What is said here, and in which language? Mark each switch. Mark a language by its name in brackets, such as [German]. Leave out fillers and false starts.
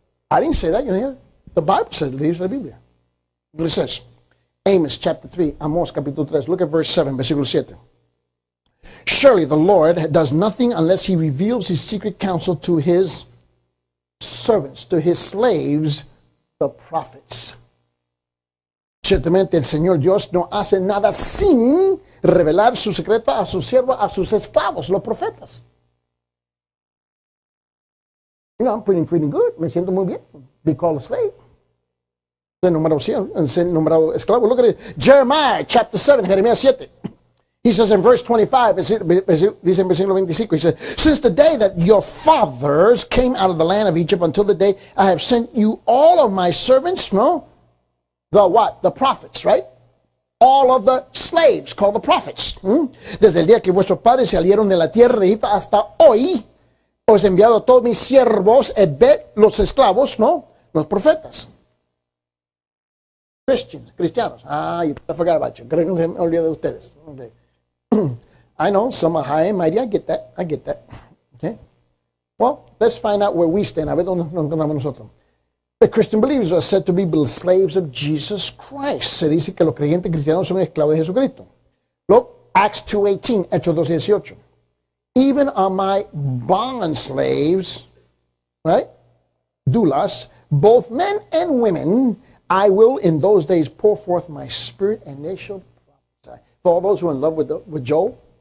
[English] I didn't say that, you know. The Bible said, leaves [Spanish] la Biblia. [English] It says, Amos chapter 3, [Spanish] Amos capítulo 3, [English] look at verse 7, [Spanish] versículo 7. [English] Surely the Lord does nothing unless he reveals his secret counsel to his servants, to his slaves, the prophets. [Spanish] Ciertamente el Señor Dios no hace nada sin revelar su secreto a sus siervos, a sus esclavos, los profetas. [English] You know, I'm pretty good. [Spanish] Me siento muy bien. [English] Be called a slave. [Spanish] Soy nombrado esclavo. [English] Look at it. Jeremiah chapter 7, Jeremías 7. He says in verse 25, [Spanish] dice en versículo 25, [English] he says, since the day that your fathers came out of the land of Egypt until the day I have sent you all of my servants, no? The what? The prophets, right? All of the slaves called the prophets. [Spanish] Desde el día que vuestros padres salieron de la tierra de Egipto hasta hoy, os he enviado a todos mis siervos, los esclavos, ¿no? Los profetas. Cristianos. [English] I forgot about you. [Spanish] Creo que se me olvidó de ustedes. [English] Okay. I know, some are high and mighty. I get that. Okay. Well, let's find out where we stand. [Spanish] A ver dónde nos encontramos nosotros. [English] The Christian believers are said to be slaves of Jesus Christ. [Spanish] Se dice que los creyentes cristianos son esclavos de Jesucristo. [English] Look, Acts 2:18, Hechos 2:18. Even on my bond slaves, right, doulos, both men and women, I will in those days pour forth my spirit, and they shall prophesy. For all those who are in love with Joel.